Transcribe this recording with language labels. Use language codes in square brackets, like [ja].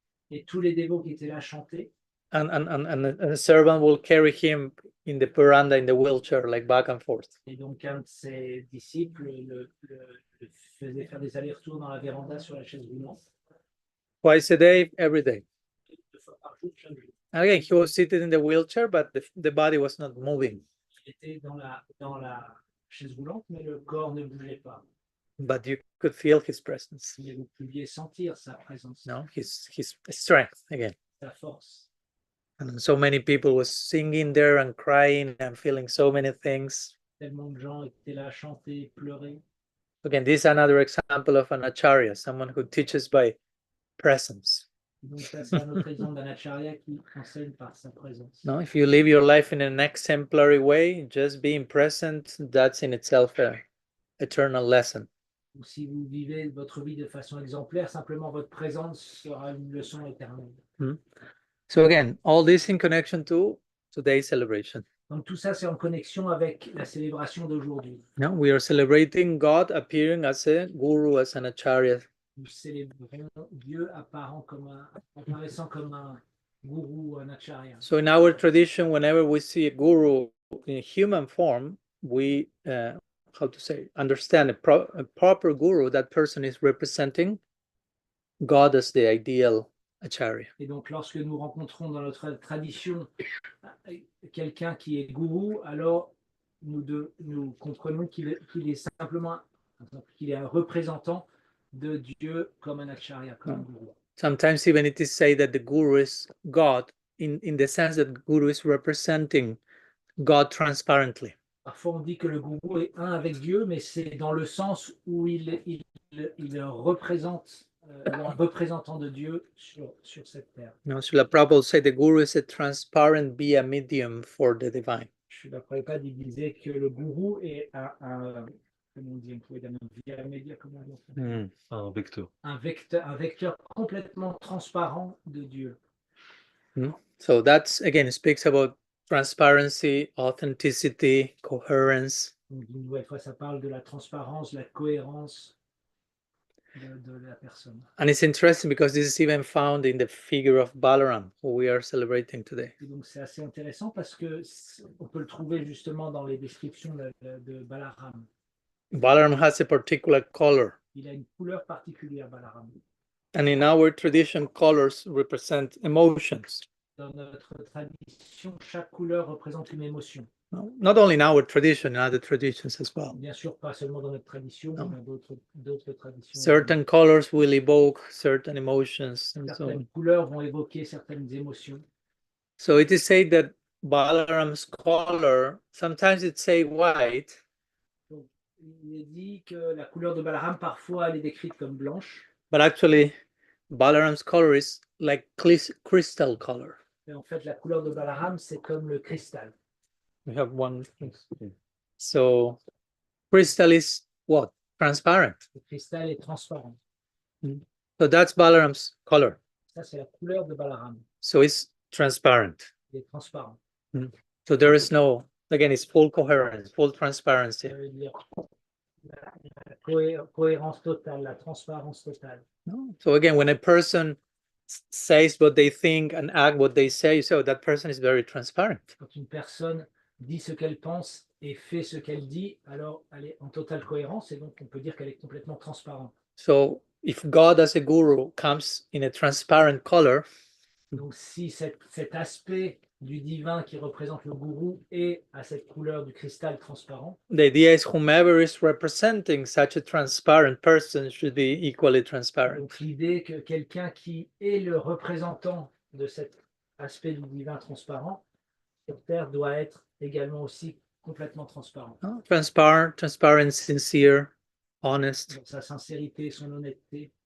[fr] Et tous les dévots qui étaient là chantaient. [en] And a servant will carry him in the veranda in the wheelchair, like back and forth. [fr] Et donc, un de ses disciples le faisait faire des allers-retours dans la véranda sur la chaise roulante. [en] Twice a day, every day. [fr] 2 fois par jour, chaque jour. [en] Again, he was seated in the wheelchair, but the body was not moving. [fr] Il était dans la chaise roulante, mais le corps ne bougeait pas. [en] But you could feel his presence. [fr] Mais vous pouviez sentir sa présence. [en] No, his strength again. [fr] Sa force. [en] And so many people was singing there and crying and feeling so many things. [fr] Tellement de gens étaient là à chanter, pleurer. [en] Again, this is another example of an acharya, someone who teaches by presence. [fr] Donc ça, c'est un autre exemple d'un acharya qui enseigne par sa présence. [en] No, if you live your life in an exemplary way, just being present, that's in itself an eternal lesson. [fr] Donc, si vous vivez votre vie de façon exemplaire, simplement votre présence sera une leçon éternelle. [en] So again, all this in connection to today's celebration. [fr] Donc tout ça, c'est en connexion avec la célébration d'aujourd'hui. [en] No, we are celebrating God appearing as a guru, as an acharya [fr] nous célébrons Dieu apparaissant comme un gourou, un acharya. [en] So in our tradition, whenever we see a guru in human form, we, how to say, understand a proper guru, that person is representing God as the ideal acharya. [fr] Et donc, lorsque nous rencontrons dans notre tradition quelqu'un qui est gourou, alors nous comprenons qu'il est simplement qu'il est un représentant de Dieu comme un acharya, comme un gourou. [en] Sometimes even it is said that the guru is God in the sense that the guru is representing God transparently. [fr] Parfois, on dit que le gourou est un avec Dieu, mais c'est dans le sens où il représente un représentant de Dieu sur cette terre. [en] No, Srila Prabhupada said the guru is a transparent via medium for the divine. [fr] Srila Prabhupada disait que le gourou est comment on dit, on pourrait dire un via média, comment on dit Un vecteur. un vecteur complètement transparent de Dieu. [en] So that's, again, it speaks about transparency, authenticity, coherence. [fr] Donc, une nouvelle fois, ça parle de la transparence, la cohérence de la personne. [en] And it's interesting because this is even found in the figure of Balaram, who we are celebrating today. [fr] Et donc, c'est assez intéressant parce que on peut le trouver justement dans les descriptions de Balaram. [en] Balaram has a particular color. [fr] Il a une couleur particulière, Balaram. [en] And in our tradition, colors represent emotions. [fr] Dans notre tradition, chaque couleur représente une émotion. [en] Not only in our tradition, in other traditions as well. [fr] Bien sûr, pas seulement dans notre tradition, mais dans d'autres traditions. [en] Certain colors will evoke certain emotions and so [fr] Certaines [en] on. [fr] couleurs vont évoquer certaines émotions. [en] So it is said that Balaram's color, sometimes it's say white, [fr] Donc, il est dit que la couleur de Balaram, parfois, elle est décrite comme blanche. [en] but actually Balaram's color is like crystal color. [fr] Et en fait, la couleur de Balaram, c'est comme le cristal. [en] We have one. So crystal is what? Transparent. [fr] Le cristal est transparent. [en] So that's Balaram's color. [fr] Ça, c'est la couleur de Balaram. [en] So it's transparent. [fr] Il est transparent. [en] So there is no, again, it's full coherence, full transparency. [fr] Ça veut dire la cohérence totale, la transparence totale. [en] So again, when a person says what they think and act what they say, so that person is very transparent. [fr] Quand une personne dit ce qu'elle pense et fait ce qu'elle dit, alors elle est en totale cohérence et donc on peut dire qu'elle est complètement transparente. [en] So if God as a guru comes in a transparent color, [fr] donc si cet aspect du divin qui représente le gourou est à cette couleur du cristal transparent, [en] the idea is whomever is representing such a transparent person should be equally transparent. [fr] Donc l'idée que quelqu'un qui est le représentant de cet aspect du divin transparent sur terre doit être également aussi complètement transparent. [en] Transparent, sincere, honest. [fr] Donc, sa sincérité, son honnêteté.